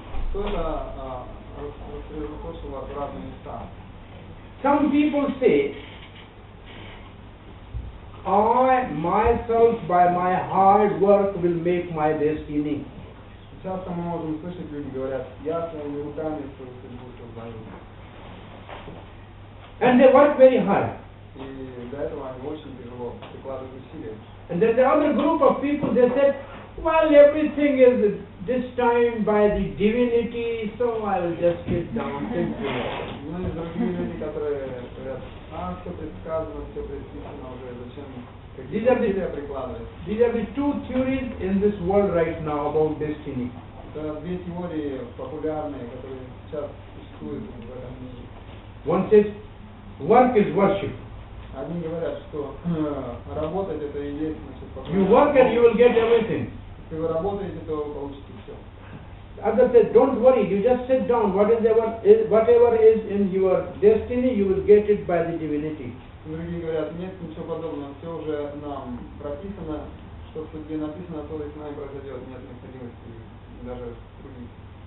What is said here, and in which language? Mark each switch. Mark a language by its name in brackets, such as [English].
[Russian] Кто это рассредоточил вас в разные места? [English] Some people say, I myself by my hard work will make my destiny. [Russian] Часто мы можем слышать, люди говорят, я своими руками свою судьбу создаю. [English] And they work very hard. [Russian] И для этого они очень тяжело прикладывают усилия. [English] And then the other group of people, they said, well, everything is destined by the divinity, so I will just sit down simply. [Russian] Ну и другие люди, которые говорят, все предсказано, все предписано уже, зачем какие-то усилия прикладывать. [English] These are the two theories in this world right now about destiny. [Russian] Это две теории популярные, которые сейчас существуют в этом мире. [English] One says, work is worship. [Russian] Одни говорят, что работать это и есть, значит, [English] You work and you will get everything. [Russian] Если вы работаете, то вы получите все. [English] Others said, don't worry, you just sit down. Whatever is in your destiny, you will get it by the divinity. [Russian] Другие говорят, нет ничего подобного, все уже нам прописано, что в судьбе написано, то и с нами произойдет, нет необходимости даже трудиться.